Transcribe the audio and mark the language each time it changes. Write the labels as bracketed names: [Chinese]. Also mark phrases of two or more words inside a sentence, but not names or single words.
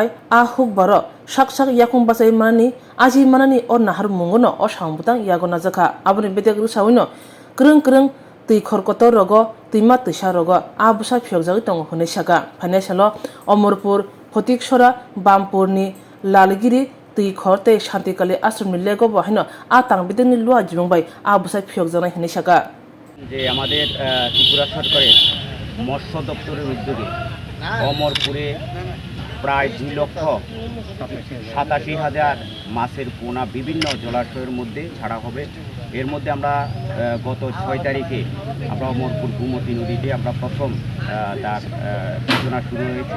[Kok Borok] hukbaro sak yakung basai manani aji manani o nahar mungono o sangbutang yagona jaka aboni bedek rusawino krung Twikhorok rogo Tima Tisa rogo Bwsa Phiyokkha tongo hone saka phanesalo Amarpur Phiyokkha Bampurni Lalgiri Twikhorok tei Shantikali Asromni lego bo haino Tangbedekni lua jumungbai Bwsa Phiyokkha nai hone saka [Bangla] যে আমাদের ত্রিপুরা সরকারের মৎস্য দপ্তরের উদ্যোগে অমরপুরে প্রায় 2,87,000 মাছের পোনা বিভিন্ন জলাশয়ের মধ্যে ছাড়া হবে। এর মধ্যে আমরা গত 6 তারিখে আমরা অমরপুর গোমতী নদীতে আমরা প্রথম তার সূচনা শুরু হয়েছিল।